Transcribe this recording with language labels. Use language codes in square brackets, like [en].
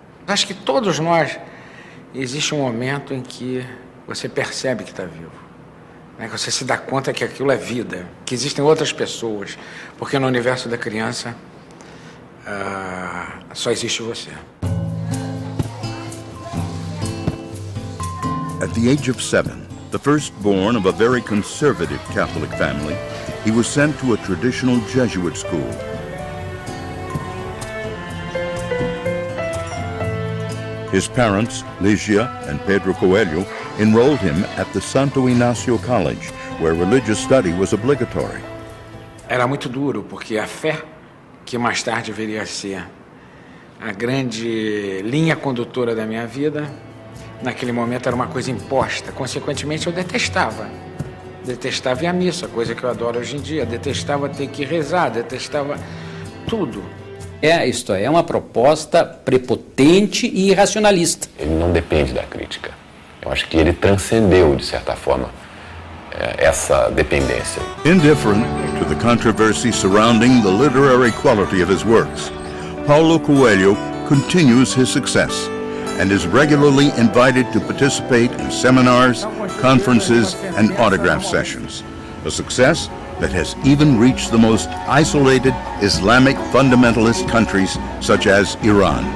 [pt] Acho que todos nós, existe um momento em que você percebe que está vivo. Né? Que você se dá conta que aquilo é vida, que existem outras pessoas, porque no universo da criança só existe você. [en] At the age of 7, the firstborn of a very conservative Catholic family, he was sent to a traditional Jesuit school. His parents, Ligia and Pedro Coelho, enrolled him at the Santo Inácio College, where religious study was obligatory. [pt] Era muito duro, porque a fé, que mais tarde viria a ser a grande linha condutora da minha vida, naquele momento era uma coisa imposta. Consequentemente, eu detestava. Detestava ir à missa, coisa que eu adoro hoje em dia. Detestava ter que rezar, detestava tudo. Isto é uma proposta prepotente e irracionalista. Ele não depende da crítica. Eu acho que ele transcendeu, de certa forma, essa dependência. [en] Indifferent to the controversy surrounding the literary quality of his works, Paulo Coelho continues his success and is regularly invited to participate in seminars, conferences, and autograph sessions. A success that has even reached the most isolated Islamic fundamentalist countries such as Iran.